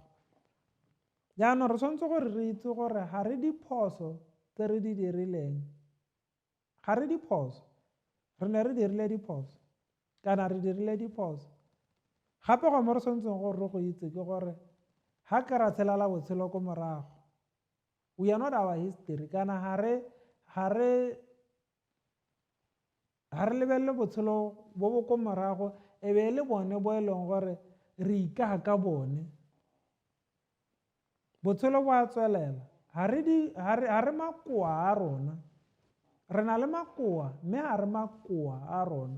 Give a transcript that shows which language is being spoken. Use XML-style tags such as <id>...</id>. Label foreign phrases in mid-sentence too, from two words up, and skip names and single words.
<tn>Jaanong re tshwanetse gore re itse gore ga re diphoso tse re di dirileng, ga re diphoso, re ne re dirile diphoso kana re dirile diphoso. Gape go mo re tshwanetseng gore re go itse ke gore ga ke ra tshelela botshelo ko morago,</tn> <en>we are not our history,</en> <tn>kana ga re lebelele botshelo bo bo ko morago e be e le bone bo e leng gore re ikaga ka bone. Botshelo bo a tswelela, ga re makoa a rona, re na le makoa mme ga re makoa a rona.</tn>